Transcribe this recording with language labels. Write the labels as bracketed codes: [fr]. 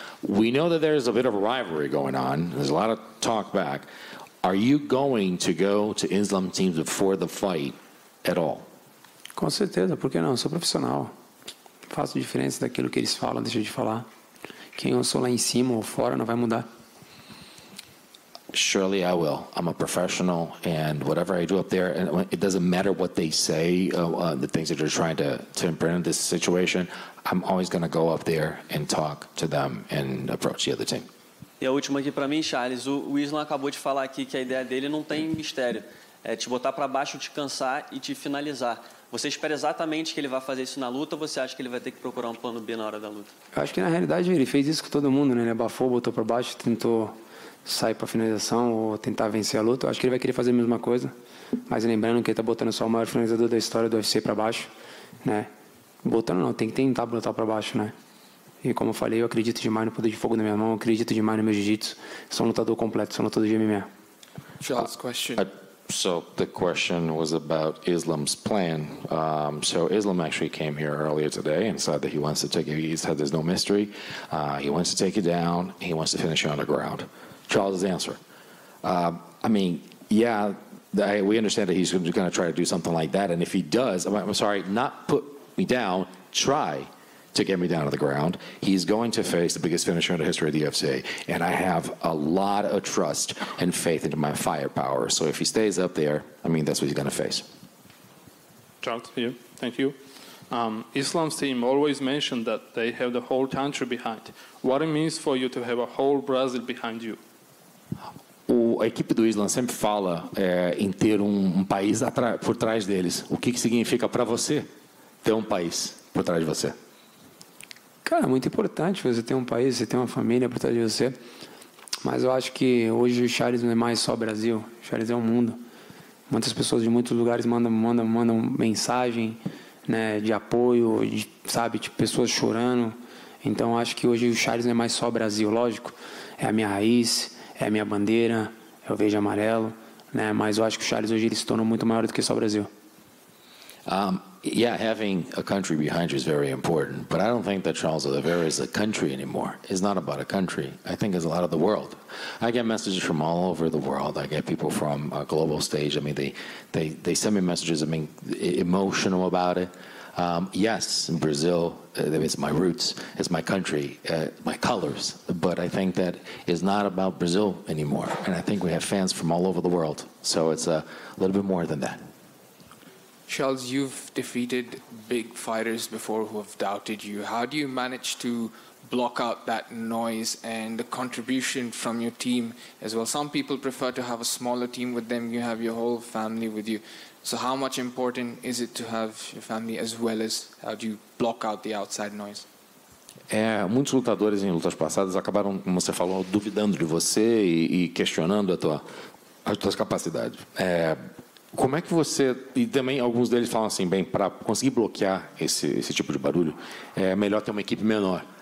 [en] We know that there's a bit of a rivalry going on. There's a lot of talk back. Are you going to go to Islam teams before the fight at all? [pt] Com certeza, por que não? Eu sou profissional. Faço diferença daquilo que eles falam, deixa de falar. Quem eu sou lá em cima ou fora não vai mudar. [en] Surely I will. I'm a professional, and whatever I do up there, and it doesn't matter what they say, the things that they're trying to imprint in this situation, I'm always going to go up there and talk to them and approach the other team. [pt] E a última aqui para mim, Charles, o Islam acabou de falar aqui que a ideia dele não tem mistério. É te botar para baixo, te cansar e te finalizar. Você espera exatamente que ele vai fazer isso na luta, ou você acha que ele vai ter que procurar um plano B na hora da luta? Eu acho que na realidade ele fez isso com todo mundo, né? Ele abafou, botou para baixo, tentou sair para finalização ou tentar vencer a luta. Eu acho que ele vai querer fazer a mesma coisa, mas lembrando que ele está botando só o maior finalizador da história do UFC para baixo, né? Botando não, tem que tentar botar para baixo, né? E como eu falei, eu acredito demais no poder de fogo da minha mão, eu acredito demais no meu jiu-jitsu. Sou um lutador completo, sou um lutador de MMA. [en] Charles, question. So the question was about Islam's plan. So Islam actually came here earlier today and said that he wants to take you. He said there's no mystery. He wants to take you down. He wants to finish you on the ground. Charles' answer. I mean, yeah, we understand that he's going to try to do something like that. And if he does, I'm sorry, not put me down, try to get me down to the ground. He's going to face the biggest finisher in the history of the UFC. And I have a lot of trust and faith into my firepower. So if he stays up there, I mean, that's what he's going to face. Charles, here. Thank you. Islam's team always mentioned that they have the whole country behind. What it means for you to have a whole Brazil behind you? [pt] A equipe do Islam sempre fala em ter país por trás deles. O que significa para você ter país por trás de você? Cara, é muito importante você ter um país, você ter uma família por trás de você. Mas eu acho que hoje o Charles não é mais só Brasil. O Charles é o mundo. Muitas pessoas de muitos lugares mandam mensagem, né, de apoio, sabe, tipo, pessoas chorando. Então acho que hoje o Charles não é mais só Brasil, lógico. É a minha raiz, é a minha bandeira, é o verde e amarelo, né? Mas eu acho que o Charles hoje ele se tornou muito maior do que só o Brasil. [en] Yeah, having a country behind you is very important, but I don't think that Charles Oliveira is a country anymore. It's not about a country. I think it's a lot of the world. I get messages from all over the world. I get people from a global stage. I mean, they send me messages, I mean, emotional about it. Yes, in Brazil, it's my roots, it's my country, my colors, but I think that it's not about Brazil anymore. And I think we have fans from all over the world. So it's a little bit more than that. Charles, you've defeated big fighters before who have doubted you. How do you manage to block out that noise and the contribution from your team as well? Some people prefer to have a smaller team with them. You have your whole family with you. So how much important is it to have your family as well as how do you block out the outside noise? [pt] Muitos lutadores em lutas passadas acabaram, como você falou, duvidando de você e questionando as tuas capacidades. Como é que você... E também alguns deles falam assim, bem, para conseguir bloquear esse tipo de barulho, é melhor ter uma equipe menor.